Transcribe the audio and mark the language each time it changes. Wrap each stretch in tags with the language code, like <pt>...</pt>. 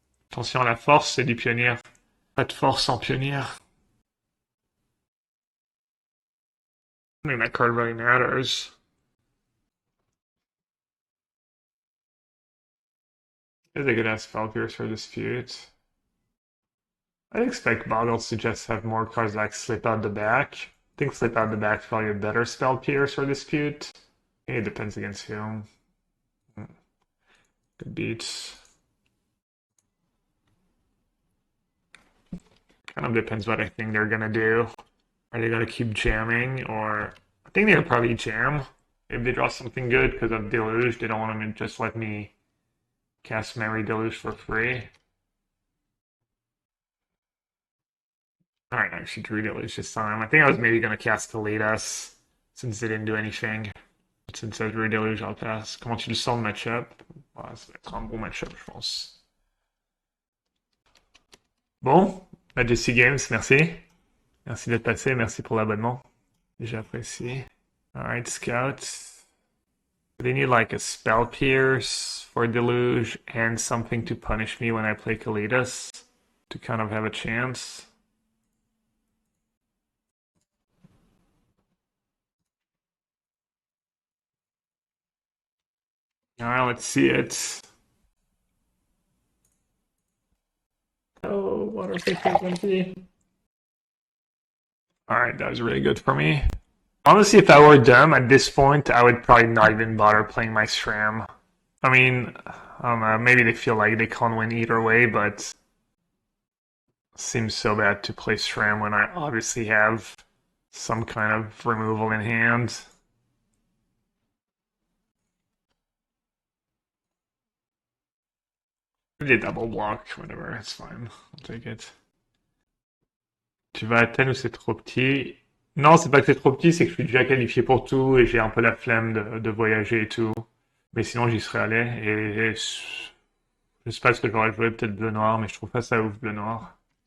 <fr>Attention, la force, c'est du pionnier. Pas de force sans pionnier.</fr> <en>I think that card really matters. Is a good ass spell piercer dispute. I expect Boggles to just have more cards like Slip Out the Back. I think Slip Out the Back is probably a better spell piercer dispute. It depends against whom. Good beats. Kind of depends what I think they're gonna do. Are they gonna keep jamming, or I think they'll probably jam if they draw something good because of Deluge. They don't want them to just let me cast Memory Deluge for free. Alright, actually drew Deluge this time. I think I was maybe gonna cast Kalidas since they didn't do anything. But since I drew Deluge, I'll pass.</en> <fr>Comment tu le sens le match-up? Ouais, ça va être un bon match-up, je pense. Bon, la JC Games, merci. Merci d'être passé, merci pour l'abonnement. J'apprécie.</fr> <en>Alright, Scout. They need like a spell pierce for Deluge and something to punish me when I play Kalidas to kind of have a chance. Alright, let's see it. Oh, water frequency. Alright, that was really good for me. Honestly, if I were them at this point, I would probably not even bother playing my SRAM. I mean, I don't know, maybe they feel like they can't win either way, but it seems so bad to play SRAM when I obviously have some kind of removal in hand. Des double block, whatever, it's fine. I'll take it.</en> <fr>Tu vas à Athènes ou c'est trop petit? Non, c'est pas que c'est trop petit, c'est que je suis déjà qualifié pour tout et j'ai un peu la flemme de voyager et tout. Mais sinon, j'y serais allé et je sais pas ce que j'aurais joué, peut-être bleu-noir, mais je trouve pas ça ouf, bleu-noir.</fr>